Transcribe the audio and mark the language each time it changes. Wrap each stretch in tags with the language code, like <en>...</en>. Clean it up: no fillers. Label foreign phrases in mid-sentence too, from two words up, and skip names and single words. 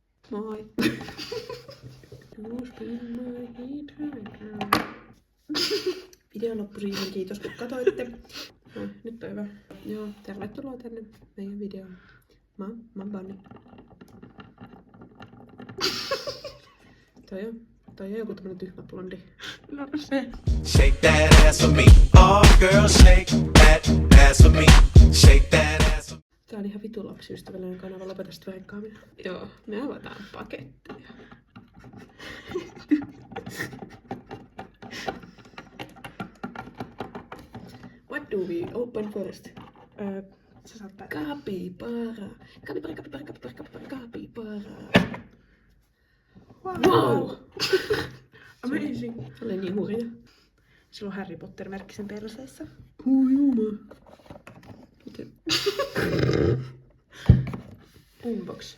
<fi>Moi. Video loppu siihen. Kiitos kun katsoitte. No, nyt on hyvä. Joo, tervetuloa tänne meidän videoon. Mä oon Banni. Toi on joku tämmönen tyhmä blondi. No se.</fi> <en>Shake that ass for me. All girls shake that ass for me. Shake that ass for me.</en> <fi>Tää on ihan vitun lapsiystävällinen kanava, lopeta sit veikkaaminen. Joo, me avataan paketteja.</fi> <en>What do we open first?</en> <fi>Sä saat päättää.</fi> <en>Capybara. Wow! Amazing.</en> <fi>Se oli niin hurja. Sillä on Harry Potter-merkkisen perseessä. Juma. Miten? Unbox.</fi>